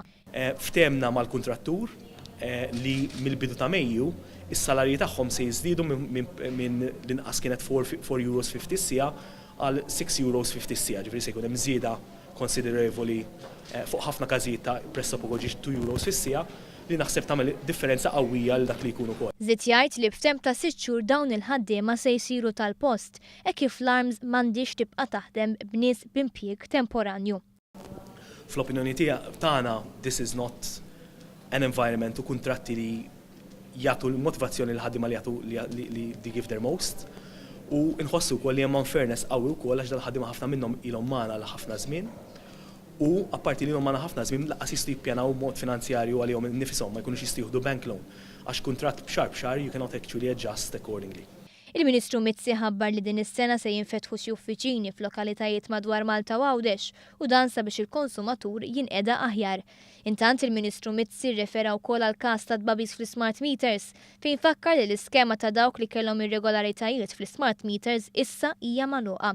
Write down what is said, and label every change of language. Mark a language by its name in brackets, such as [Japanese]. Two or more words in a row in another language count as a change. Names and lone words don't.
[Maltese] Ftemna mal-kuntrattur li mill-bidu ta' Mejju is-salarji tagħhom se jiżdiedu minn l-inqas kienet €4.50 is-siegħa għal €6.50 is-siegħa, ġifieri se jkun hemm żieda konsiderevoli fuq ħafna każijiet ta' pressapoco €2 fis-siegħa li naħseb tagħmel differenza qawwija għal dak li jkun ukoll. Żied jgħid li b'temp ta' 6 xhur dawn il-ħaddiema se jsiru tal-post hekk kif l-ARMS m'għandix tibqa' taħdem b'nies b'impjieg temporanju. Fl-opinjoni tagħna [English] this is not an environment [Maltese] u kuntratti li jagħtu l-motivazzjoni l-ħaddiema li [English] give their most [Maltese] u nħossu wkoll li hemm unfairness qawwi wkoll għax dal-ħaddiema ħafna minnhom ilhom magħna għal ħafna żmien u apparti li ilhom magħna ħafna żmien laqqas jistgħu jippjanaw mod finanzjarju għalihom innifishom ma jkunux jistgħu jieħdu [English] bank loan [Maltese] għax kuntratt b'xahar [English] you cannot actually adjust accordingly. [Maltese] Il-Ministru Mizzi ħabbar li din is-sena se jinfetħu xi uffiċini f'lokalitajiet madwar Malta u Għawdex u dan sabiex il-konsumatur jinqeda aħjar. Intant il-Ministru Mizzi rrefera wkoll għal każ ta' tbabiż fl- [English] smart meters [Maltese] fejn fakkar li l-iskema ta' dawk li kellhom irregolaritajiet fl- [English] smart meters [Maltese] issa hija magħluqa.